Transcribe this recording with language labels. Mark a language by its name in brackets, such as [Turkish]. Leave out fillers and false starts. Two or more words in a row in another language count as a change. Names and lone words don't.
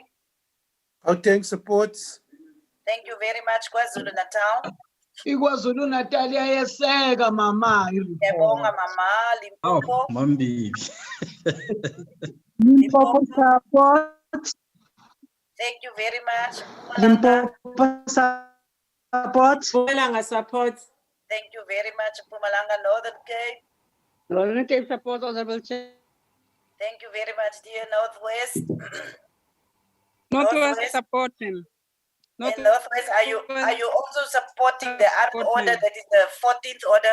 [English] Gauteng supports. Thank you very much, KwaZulu Natal. [Zulu] iKwaZulu Natal iyayeseka mama Siyabonga mama, [English] Limpopo. Mambi. Limpopo support. Thank you very much. Limpopo support. Mpumalanga support. Thank you very much, Mpumalanga. Northern Cape. Northern Cape support, Honorable Chair. Thank you very much, dear Northwest. Northwest supporting. And Northwest, are you also supporting the other order that is the 14th order?